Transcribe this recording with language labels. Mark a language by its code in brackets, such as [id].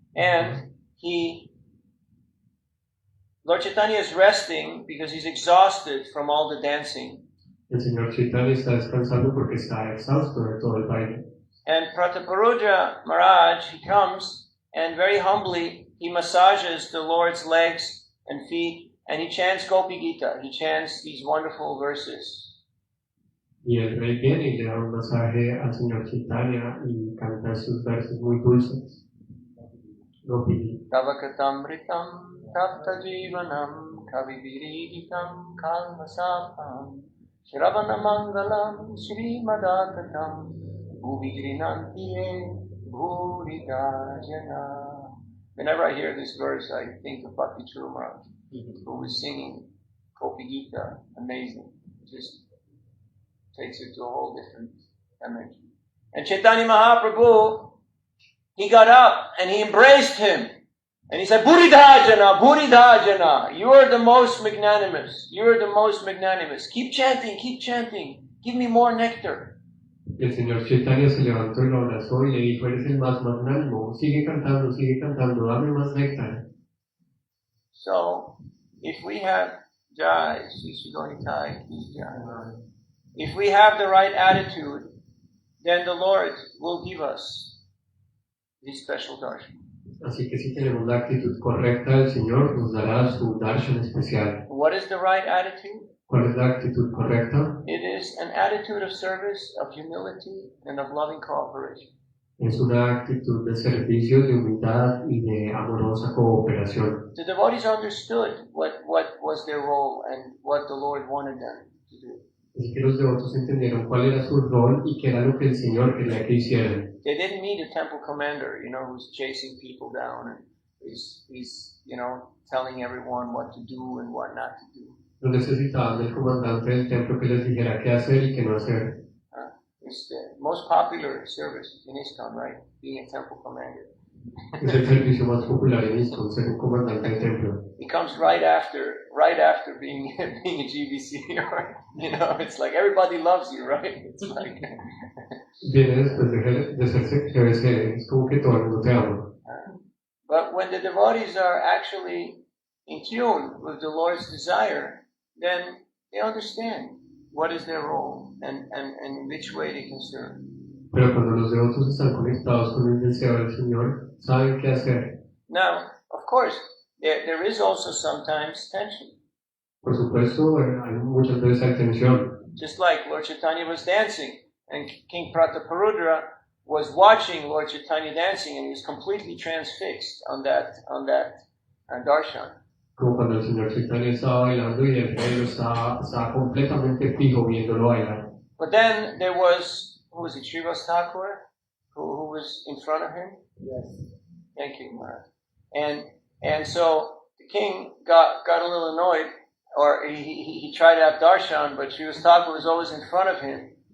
[en] And Lord Chaitanya is resting because he's exhausted from all the dancing. [es] El señor Chaitanya está descansando porque está exhausto de todo el baile. [en] And Prataparudra Maharaj, he comes and very humbly he massages the Lord's legs and feet and he chants Gopi Gita. He chants these wonderful verses. [es] Y el rey viene y le da un masaje al señor Chaitanya y canta esos versos muy dulces. Gopi. [sa] Tavakatamritam tapta jivanam kaviviriditam kalmasapam Shravana Mangalam Shri Madhakatam Bhuvirinantiye Bhuridajana. [en] Whenever I hear this verse, I think of Bhakti Churma, who was singing Gopi Gita. Amazing. Just takes it to a whole different dimension. And Chaitanya Mahaprabhu, he got up and he embraced him. And he said, Bhuridhajana, Bhuridhajana, you are the most magnanimous. You are the most magnanimous. Keep chanting, keep chanting. Give me more nectar. [es] Y el señor Chaitanya se levantó y lo abrazó y le dijo, eres el más magnánimo. Sigue cantando, dame más néctar. [en] So, if we have Jai, Sri Sridharitai, if we have the right attitude, then the Lord will give us this special darshan. [es] Así que si tenemos la actitud correcta, el Señor nos dará su darshan especial. [en] What is the right attitude? [es] ¿Cuál es la actitud correcta? [en] It is an attitude of service, of humility, and of loving cooperation. [es] Es una actitud de servicio, de humildad y de amorosa cooperación. [en] The devotees understood what was their role and what the Lord wanted them to do. [es] Así que los devotos entendieron cuál era su rol y qué era lo que el Señor quería que hicieran. [en] They didn't need a temple commander, who's chasing people down and he's telling everyone what to do and what not to do. [es] No necesitaban del comandante del templo que les dijera qué hacer y qué no hacer. [en] It's the most popular service in ISKCON, right? Being a temple commander. [es] Es el servicio más popular en ISKCON, ser un comandante del templo. [en] It comes right after being a GBC, right? It's like everybody loves you, right? It's like [es] Viene después de ser GBC, es como que todo el mundo te ama. [en] But when the devotees are actually in tune with the Lord's desire, then they understand what is their role and in which way they can serve. [es] Pero cuando los devotos están conectados con el deseo del Señor, saben qué hacer. [en] Now, of course, there is also sometimes tension. [es] Por supuesto, hay muchas veces hay tensión. [en] Just like Lord Chaitanya was dancing, and King Prataparudra was watching Lord Chaitanya dancing, and he was completely transfixed on that darshan. [es] Como cuando el Señor Chaitanya estaba bailando y el rey estaba completamente fijo viéndolo bailar. [en] But then there was, who was it, Srivas Thakur, who was in front of him? Yes. Thank you, Maharaj. And so the king got a little annoyed, or he tried to have darshan, but Srivas Thakur was always in front of him.